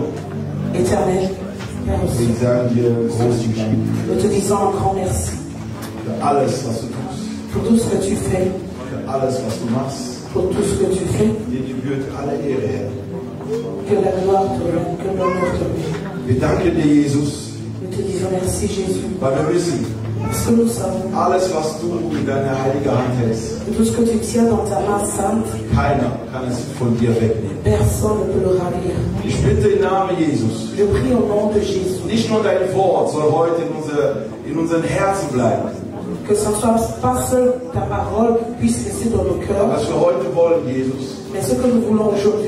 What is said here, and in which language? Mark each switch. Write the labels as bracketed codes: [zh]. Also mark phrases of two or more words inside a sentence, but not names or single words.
[fr] Éternel, Père au ciel, [de] wir sagen dir großen Dank [fr] nous te disons un grand merci [de] für alles, was du tust, [fr] pour tout ce que tu fais, [de] für alles, was du machst. [fr] pour tout ce que tu fais. [de] Dir gebührt alle Ehre, Herr. [fr] Que la gloire te revienne, que l'honneur te revienne. [de] Wir danken dir, Jesus, [fr] Nous te disons merci, Jésus, [de] weil wir wissen, [fr] parce que nous savons [de] alles, was du in deiner heiligen Hand hältst, [fr] que tout ce que tu tiens dans ta main sainte, [de] keiner kann es von dir wegnehmen. [fr] personne ne peut le ravir. [de] Ich bitte im Namen Jesus, [fr] Je prie au nom de Jésus, [de] nicht nur dein Wort soll heute in unseren Herzen bleiben. [fr] que ce ne soit pas seul ta parole qui puisse rester dans nos cœurs, [de] Was wir heute wollen, Jesus, [fr] mais ce que nous voulons aujourd'hui,